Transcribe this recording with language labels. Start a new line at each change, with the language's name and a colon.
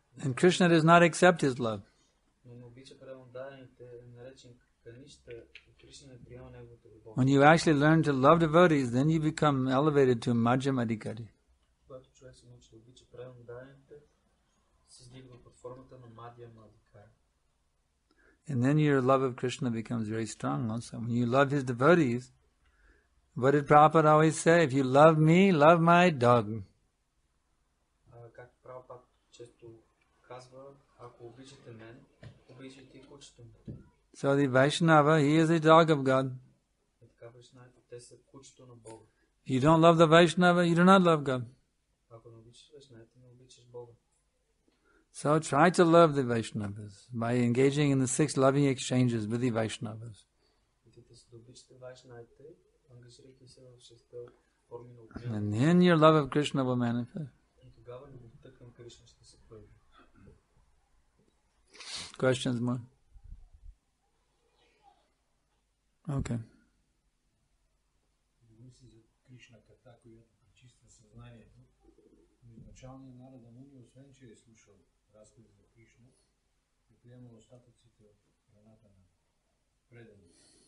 English: And Krishna does not accept his love.
Bulgarian: но не обича преданните, наречени каништа, и Кришна не приема неговата любов.
English: When you actually learn to love devotees, then you become elevated to Madhyam Adhikari.
Bulgarian: Когато човек се научи да обича преданните, се издига под формата на Мадьям Адхикари.
English: And then your love of Krishna becomes very strong also. When you love his devotees, what did Prabhupada always say? If you love me, love my dog.
Bulgarian: Както Прабхупад често казва, ако обичате мен, обичайте и кучето ми.
English: So the Vaishnava, he is a dog of God.
Bulgarian: И така Вайшнавите, те са кучето на Бога.
English: If you don't love the Vaishnava, you do not love God.
Bulgarian: Ако не обичаш Вайшнавите, не обичаш Бога.
English: So try to love the Vaishnavas by engaging in the 6 loving exchanges with the Vaishnavas.
Bulgarian: Опитайте се да обичате Вайшнавите, ангажирайте се в 6 форми на обмяна.
English: And then your love of Krishna will manifest.
Bulgarian: И тогава любовта към Кришна ще се прояви.
English: Questions more? Okay.
Bulgarian: Говори се за Кришна ката, която пречиства съзнанието. Но изначалният Нарада Муни, освен че е слушал разкази за Кришна, е приемал остатъците от храната на преданите.